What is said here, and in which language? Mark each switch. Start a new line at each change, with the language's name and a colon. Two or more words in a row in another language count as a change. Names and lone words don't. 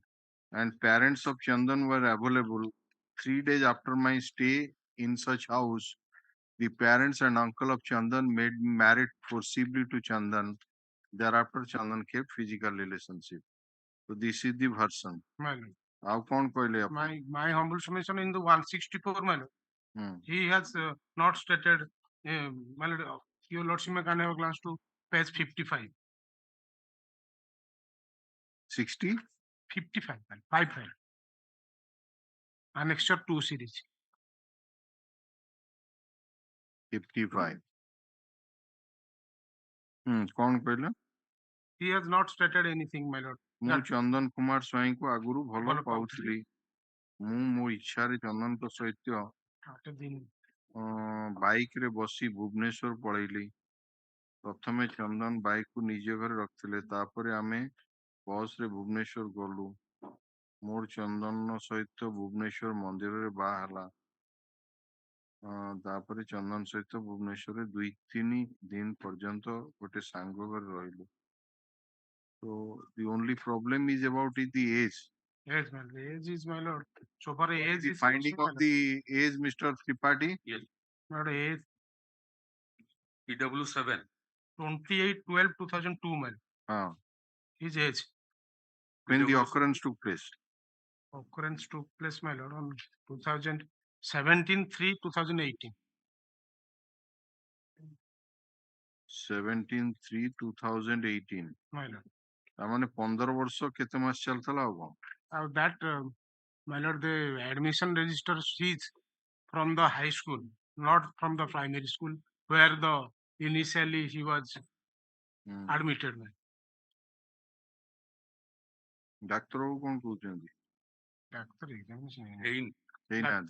English: And parents of Chandan were available. 3 days after my stay in such house, the parents and uncle of Chandan made me married forcibly to Chandan. Thereafter, Chandan kept physical relationship. So this is the version. My lord.
Hindi: How कौन कहले आप?
English: My humble submission in the 164, my lord. He has not stated, my lord, your lordship may can have a glance to page 55. 60? 55, 55. Annexure 2 series. 55.
Hindi: कौन कहले?
English: He has not stated anything, my lord.
Odia: ମୁଁ ଚନ୍ଦନ କୁମାର ସ୍ୱାଇଁଙ୍କୁ ଆଗରୁ ଭଲ ପାଉଥିଲି। ମୁଁ ମୋ ଇଚ୍ଛାରେ ଚନ୍ଦନଙ୍କ ସହିତ ବାଇକରେ ବସି ଭୁବନେଶ୍ୱର ପଳେଇଲି। ପ୍ରଥମେ ଚନ୍ଦନ ବାଇକକୁ ନିଜ ଘରେ ରଖିଥିଲେ, ତାପରେ ଆମେ ବସରେ ଭୁବନେଶ୍ୱର ଗଲୁ। ମୋର ଚନ୍ଦନ ସହିତ ଭୁବନେଶ୍ୱର ମନ୍ଦିରରେ ବାହା ହେଲା। ତାପରେ ଚନ୍ଦନ ସହିତ ଭୁବନେଶ୍ୱରରେ 2-3 ଦିନ ପର୍ଯ୍ୟନ୍ତ ଗୋଟେ ସାଙ୍ଗ ଘରେ ରହିଲୁ।
English: So the only problem is about the age. Yes, my lord. The age is, my lord. So far, age The is finding of the age, Mr. Tripathi. Yes. My lord, age PW7. 28/12/2002, my lord. His age. When the occurrence took place. Occurrence took place, my lord, on 2017/3/2018. 17/3/2018. My lord.
Odia: तामाने 15 ବର୍ଷ କେତେ ମାସ ଚାଲିଥିଲା ଆଉ କଣ?
English: That, my lord, the admission register is from the high school, not from the primary school, where the initially he was admitted.
Odia: ଡାକ୍ତର ବାବୁ କଣ କହୁଛନ୍ତି?
English: Doctor examination.
Odia: ହେଇନାହାନ୍ତି।